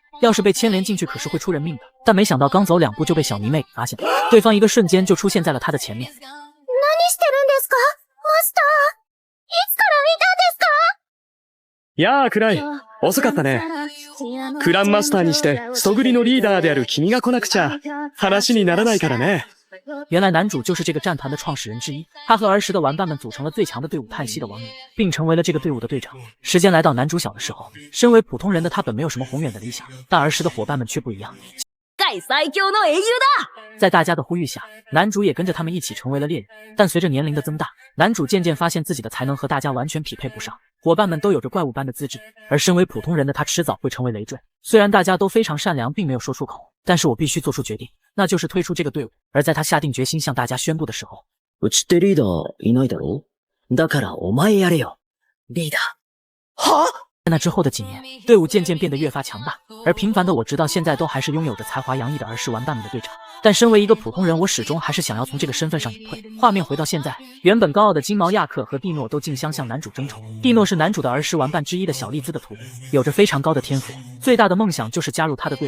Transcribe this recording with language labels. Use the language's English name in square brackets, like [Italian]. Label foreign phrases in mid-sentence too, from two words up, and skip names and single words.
[Chinese] 要是被牵连进去，可是会出人命的。但没想到刚走2步就被小迷妹给发现了，对方一个瞬间就出现在了他的前面。 [Japanese] 何してるんですか？マスター。いつからいたんですか？やあ、クライ。遅かったね。クランマスターにして、ストグリのリーダーである君が来なくちゃ、話にならないからね。 [Chinese] 原来男主就是这个战团的创始人之一，他和儿时的玩伴们组成了最强的队伍叹息的亡灵，并成为了这个队伍的队长。时间来到男主小的时候，身为普通人的他本没有什么宏远的理想，但儿时的伙伴们却不一样。在大家的呼吁下，男主也跟着他们一起成为了猎人。但随着年龄的增大，男主渐渐发现自己的才能和大家完全匹配不上，伙伴们都有着怪物般的资质，而身为普通人的他迟早会成为累赘。虽然大家都非常善良，并没有说出口，但是我必须做出决定，那就是退出这个队伍。而在他下定决心向大家宣布的时候， [Japanese] うちってリーダーいないだろ？だからお前やれよ。リーダー。 [Chinese] 在那之后的几年，队伍渐渐变得越发强大，而平凡的我直到现在都还是拥有着才华洋溢的儿时玩伴们的队长。但身为一个普通人，我始终还是想要从这个身份上隐退。画面回到现在，原本高傲的金毛亚克和蒂诺都竞相向男主争宠。蒂诺是男主的儿时玩伴之一的小丽兹的徒弟，有着非常高的天赋，最大的梦想就是加入他的队伍。